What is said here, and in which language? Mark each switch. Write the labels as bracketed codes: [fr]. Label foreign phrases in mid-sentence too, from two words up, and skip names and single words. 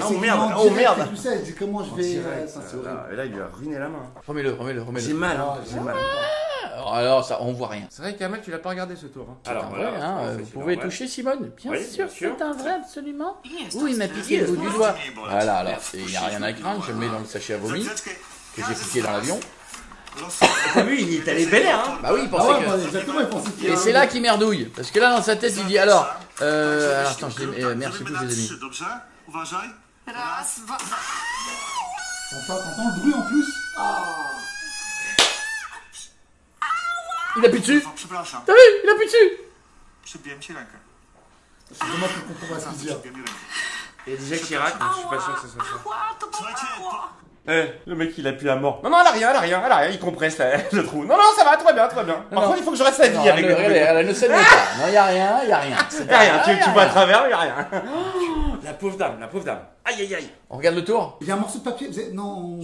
[fr] c'est merde, qu'il est en oh, direct, merde. et tout ça, il dit comment je vais. Ça, c'est horrible. Et là, il lui a ruiné la main. Remets-le. J'ai mal, hein, j'ai mal. Alors ça, on voit rien. C'est vrai qu'Amal, tu l'as pas regardé ce tour. Hein. Alors, vous pouvez toucher Simone. Bien Oui, sûr, bien sûr. c'est un vrai absolument. [pl] Jest [fr] Oui, il m'a piqué le bout du doigt. [pl] Nie boleć. [fr] Voilà, alors, il n'y a rien à craindre, je le mets dans le sachet à vomi [pl] Chwileczkę. [fr] que j'ai piqué dans l'avion. T'as vu, il est allé vénère, hein. Bah oui, il Ah pensait ouais, que... bah, exactement, il pensait qu'il y Et a c'est là qu'il merdouille. Parce que là, dans sa tête, il dit alors... alors attends, [pl] Zrobimy [fr] merci beaucoup, [pl] na [fr] je les ai mis. [pl] 3, dobrze? Uważaj. Raz, dwa. [fr] T'entends le bruit en plus. Il appuie dessus. [pl] O, przepraszam. [fr] T'as vu? Il appuie dessus. [pl] Przybiłem ci rękę. [fr] C'est dommage qu'on comprend pas ce qu'il dit. [pl] Przybiłem mi rękę. [fr] Il y a déjà Chirac, mais je suis pas sûr que ce soit ça. [pl] Ała, to Słuchajcie, bolało. [fr] Le mec il appuie à mort. Non, elle a rien, il compresse là, le trou. Non, ça va, tout va bien. Par contre, il faut que je reste la vie Non, avec le regardez, elle ne saigne pas. Non, il n'y a rien. Y a rien, tu vois à travers, y a rien. La pauvre dame. Aïe. Oh. On regarde le tour. Il y a un morceau de papier. Non.